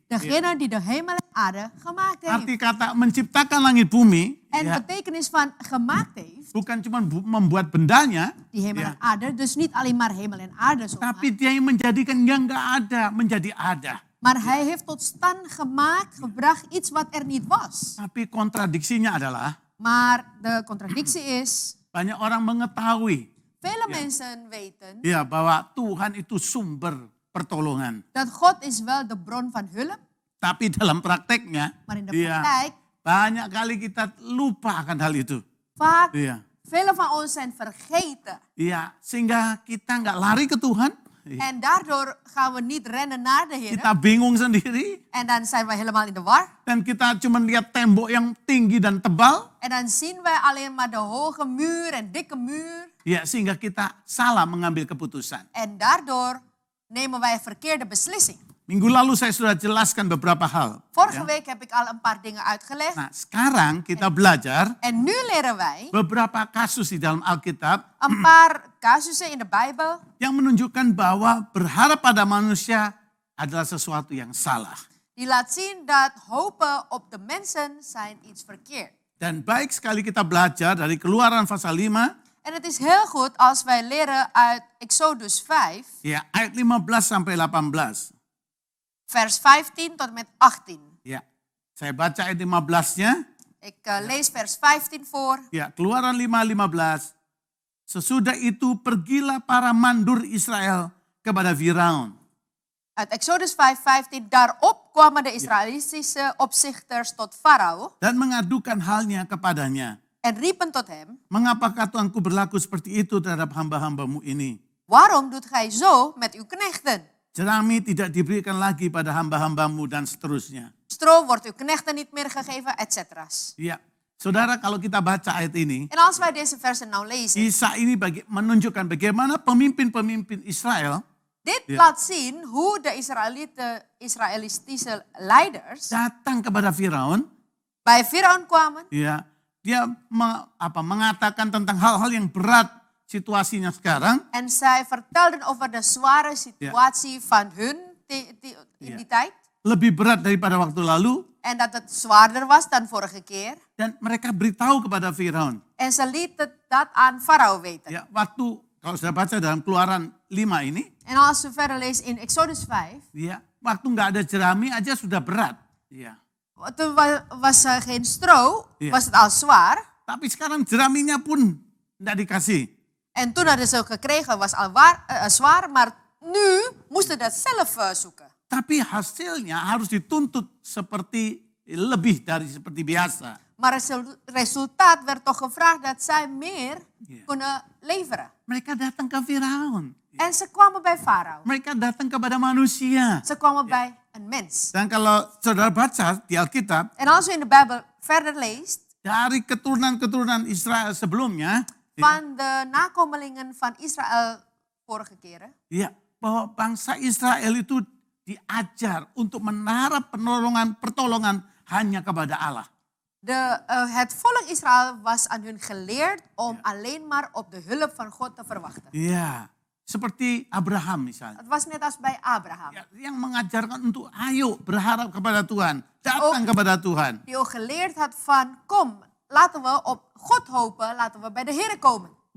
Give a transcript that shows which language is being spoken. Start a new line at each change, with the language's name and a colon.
Dutch: Degene die de hemel en aarde gemaakt heeft.
Indonesian: Arti kata menciptakan langit bumi
Dutch: En
Indonesian: ya,
Dutch: betekenis van gemaakt heeft,
Indonesian: bukan cuma membuat bendanya,
Dutch: die hemel
Indonesian: ya,
Dutch: en aarde, dus niet alleen maar hemel en aarde zomaar.
Indonesian: tapi dia yang menjadikan yang nggak ada menjadi ada.
Dutch: Maar hij heeft tot stand gemaakt, gebracht iets wat er niet was.
Indonesian: Tapi kontradiksinya adalah
Dutch: Maar de contradictie is,
Indonesian: banyak orang mengetahui
Dutch: vele mensen weten
Indonesian: ya bahwa Tuhan itu sumber pertolongan.
Dutch: dat God is wel de bron van hulp,
Indonesian: Tapi dalam prakteknya,
Dutch: maar in de
Indonesian: ya,
Dutch: praktijk
Indonesian: banyak kali kita lupa akan hal itu.
Dutch: vaak
Indonesian: Iya.
Dutch: vele van ons zijn vergeten.
Indonesian: Iya, sehingga kita nggak lari ke Tuhan. Iya.
Dutch: En daardoor gaan we niet rennen naar de Heer.
Indonesian: Kita bingung sendiri.
Dutch: En dan zijn we helemaal in de war.
Indonesian: Dan kita cuma lihat tembok yang tinggi dan tebal.
Dutch: En dan zien wij alleen maar de hoge muur en dikke muur.
Indonesian: Ya, sehingga kita salah mengambil keputusan.
Dutch: En daardoor nemen wij een verkeerde beslissing.
Indonesian: Minggu lalu saya sudah jelaskan beberapa hal.
Dutch: Vorige
Indonesian: ya.
Dutch: week heb ik al een paar dingen uitgelegd.
Indonesian: Nah, sekarang kita belajar
Dutch: En nu leren wij
Indonesian: beberapa kasus di dalam Alkitab
Dutch: een paar casussen in de Bijbel
Indonesian: yang menunjukkan bahwa berharap pada manusia adalah sesuatu yang salah.
Dutch: die laat zien dat hopen op de mensen zijn iets verkeerd.
Indonesian: Dan baik sekali kita belajar dari Keluaran pasal 5,
Dutch: En het is heel goed als wij leren uit Exodus 5,
Indonesian: ya, ayat 15 sampai 18.
Dutch: vers 15 tot en met 18.
Indonesian: Ya, saya baca ayat 15-nya.
Dutch: Ik lees vers 15 voor.
Indonesian: Ya, Keluaran 5:15. Sesudah itu pergilah para mandur Israel kepada Firaun.
Dutch: Uit Exodus 5:15. Daarop kwamen de Israëlitische opzichters tot Farao
Indonesian: Dan mengadukan halnya kepadanya.
Dutch: en riepen tot hem,
Indonesian: Mengapakah Tuanku berlaku seperti itu terhadap hamba-hambamu ini?
Dutch: waarom doet gij zo met uw knechten?
Indonesian: Jerami tidak diberikan lagi pada hamba-hambamu dan seterusnya.
Dutch: Stro wordt uw knechten niet meer gegeven, etc.
Indonesian: Ya, saudara, kalau kita baca ayat ini,
Dutch: En als wij deze versen nou lezen,
Indonesian: kisah ini menunjukkan bagaimana pemimpin-pemimpin Israel
Dutch: dit Ja. laat zien hoe de Israëlitische leiders
Indonesian: datang kepada Firaun.
Dutch: bij Firaun kwamen
Indonesian: Ya, dia mengatakan tentang hal-hal yang berat situasinya sekarang.
Dutch: en zij vertelden over de zware situatie van hun in die tijd.
Indonesian: Lebih berat daripada waktu lalu.
Dutch: En dat het zwaarder was dan vorige keer.
Indonesian: Dan mereka beritahu kepada Firaun.
Dutch: En ze lieten dat aan Farao weten.
Indonesian: Ya, waktu kalau sudah baca dalam Keluaran 5 ini,
Dutch: En als we verder lezen in Exodus 5.
Indonesian: ya, waktu nggak ada jerami aja sudah berat. Ya.
Dutch: Toen was er geen stro, Ja. was het al zwaar.
Indonesian: Tapi sekarang jeraminya pun nggak dikasih.
Dutch: En toen hadden ze gekregen, was al zwaar. Maar nu moesten dat zelf zoeken.
Indonesian: Tapi hasilnya harus dituntut seperti lebih dari seperti biasa.
Dutch: Maar het resultaat werd toch gevraagd dat zij meer Ja. kunnen leveren.
Indonesian: Mereka datang ke Firaun.
Dutch: En ze kwamen bij Farao.
Indonesian: Mereka datang kepada manusia.
Dutch: Ze kwamen bij een mens.
Indonesian: Dan kalau saudara baca di Alkitab,
Dutch: En als u in de Bijbel verder leest,
Indonesian: dari keturunan-keturunan Israel sebelumnya,
Dutch: van de nakomelingen van Israël vorige keren,
Indonesian: ya, bahwa bangsa Israel itu diajar untuk menaruh pertolongan hanya kepada Allah.
Dutch: het volk Israël was aan hun geleerd om alleen maar op de hulp van God te verwachten.
Indonesian: Ya, seperti Abraham misalnya.
Dutch: Het was net als bij Abraham.
Indonesian: Ya, yang mengajarkan untuk ayo berharap kepada Tuhan, datang kepada Tuhan.
Dutch: Die ook geleerd had van, kom, laten we op God hopen, laten we bij de Heer komen.